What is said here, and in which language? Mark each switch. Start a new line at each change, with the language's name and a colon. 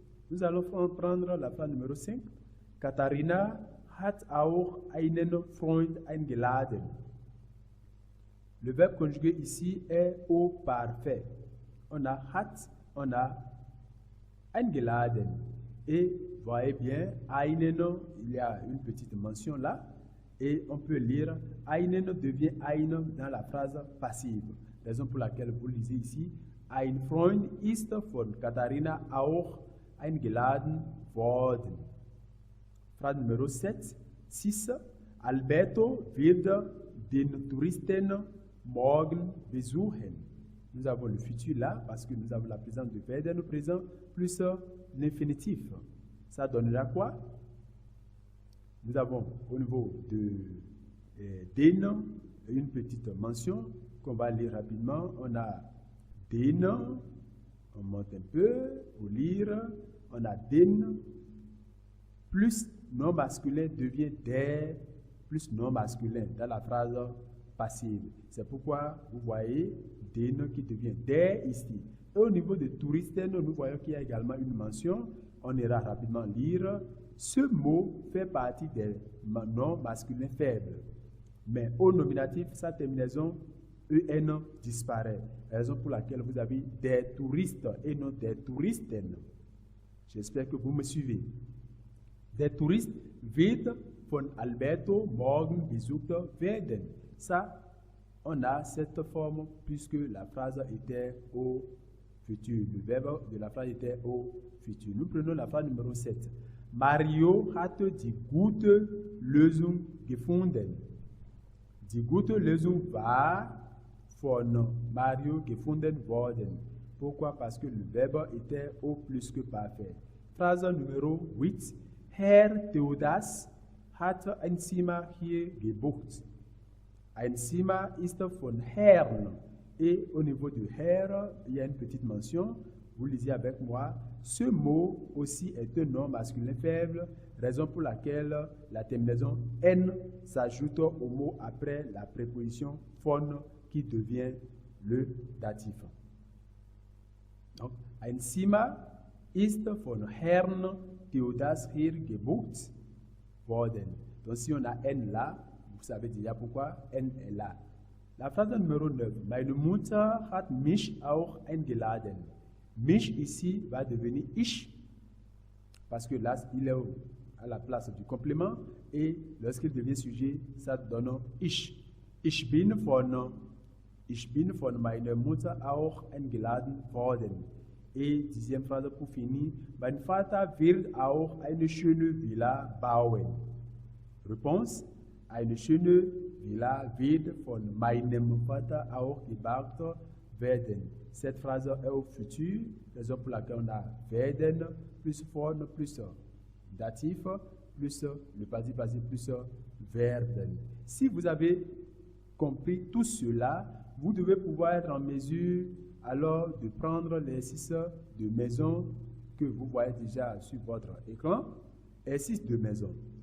French: Nous allons prendre la phrase numéro 5.
German: Katharina hat auch einen Freund eingeladen.
French: Le verbe conjugué ici est au parfait. On a hat, on a eingeladen. Et voyez bien, einen, il y a une petite mention là. Et on peut lire einen devient ein dans la phrase passive. Raison pour laquelle vous lisez ici,
German: ein Freund ist von Katharina auch eingeladen worden.
French: Phrase numéro 7. 6.
German: Alberto wird den Touristen morgen besuchen.
French: Nous avons le futur là parce que nous avons la présence de werden présent plus l'infinitif. Ça donnera quoi? Nous avons au niveau de den une petite mention qu'on va lire rapidement. On a den, on monte un peu pour lire. On a den plus non masculin devient der plus non masculin dans la phrase passive. C'est pourquoi vous voyez den qui devient der ici. Et au niveau de touristen, nous voyons qu'il y a également une mention. On ira rapidement lire. Ce mot fait partie des noms masculins faibles. Mais au nominatif, sa terminaison en disparaît. Raison pour laquelle vous avez des touristes et non des touristen. J'espère que vous me suivez.
German: Der Tourist wird von Alberto morgen besucht werden.
French: Ça, on a cette forme puisque la phrase était au futur. Le verbe de la phrase était au futur. Nous prenons la phrase numéro 7.
German: Mario hat die gute Lösung gefunden. Die gute Lösung war von Mario gefunden worden.
French: Pourquoi? Parce que le verbe était au plus que parfait. Phrase numéro 8.
German: Herr Theodas hat ein Zimmer hier gebucht. Ein Zimmer ist von Herrn.
French: Et au niveau du Herr, il y a une petite mention. Vous lisez avec moi. Ce mot aussi est un nom masculin faible, raison pour laquelle la terminaison N s'ajoute au mot après la préposition von qui devient le datif.
German: Donc, ein Zimmer ist von Herrn Theodas hier gebucht worden.
French: Donc, si on a N là, vous savez déjà pourquoi N est là. La phrase numéro 9.
German: Meine Mutter hat mich auch eingeladen.
French: Mich ici va devenir ich, parce que là, il est à la place du complément, et lorsqu'il devient sujet, ça donne ich.
German: Ich bin von meiner Mutter auch eingeladen worden.
French: Et dixième phrase pour finir,
German: mein Vater wird auch eine schöne Villa bauen. Réponse, eine schöne Villa wird von meinem Vater auch gebaut werden.
French: Cette phrase est au futur, raison pour laquelle on a werden, plus von, plus datif, plus le passé plus werden. Si vous avez compris tout cela, vous devez pouvoir être en mesure alors de prendre l'exercice de maison que vous voyez déjà sur votre écran. Exercice de maison.